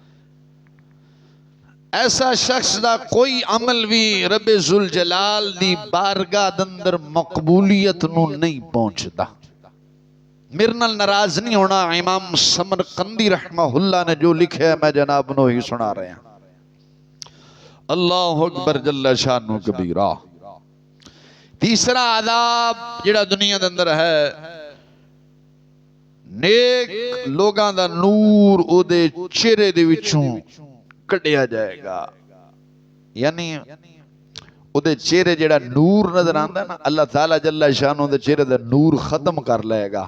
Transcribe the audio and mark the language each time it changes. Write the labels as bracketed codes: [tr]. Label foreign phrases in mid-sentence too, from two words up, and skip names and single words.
[pa] ایسا شخص دا کوئی عمل بھی ربِ ذوالجلال دی بارگاہ دے اندر مقبولیت نوں نہیں پہنچدا. میرے نال ناراض نہیں ہونا، امام سمرقندی رحمہ اللہ نے جو لکھا ہے میں جناب نوں ہی سنا رہا. [ar] الله أكبر جل شأنه كبيرا. [pa] تیسرا عذاب جہڑا دنیا دے اندر ہے، نیک لوگاں دا نور اودے چہرے دے وچوں کڈھیا جائے گا. یعنی اودے چہرے جیہڑا نور نظر آندا نا، اللہ تعالیٰ [ar] جل شأنه [pa] دے چہرے دا نور ختم کر لے گا.